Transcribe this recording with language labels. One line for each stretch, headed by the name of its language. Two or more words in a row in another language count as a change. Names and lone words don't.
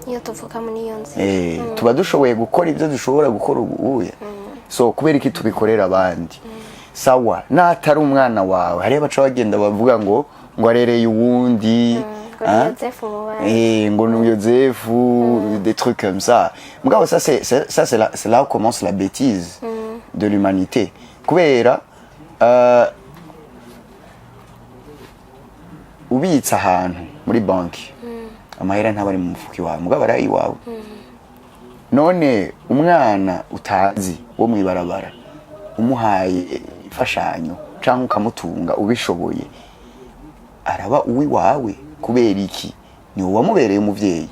Rundi: iyo tuvuka muri iyo nzi tuba dushoboye gukora ibyo dushobora gukora ubuye so kubera iki tubikorera abandi sawa natari umwana wawe hariya baca bagenda bavuga ngo ngo arereye uwundi ngo ni Yozefu,
French: des trucs comme ça. Mugabo ça c'est là où commence la bêtise de l'humanité.
Rundi: Kubera ubitsa ahantu muri banki amahera ntabari mu mufuki wawe mugabo ari iwawe. None umwana utazi wo mwibarabara umuhaye ifashanyo cyangwa ukamutunga ubishoboye araba uwi wawe kubera iki ni wowe wamubereye umuvyeyi.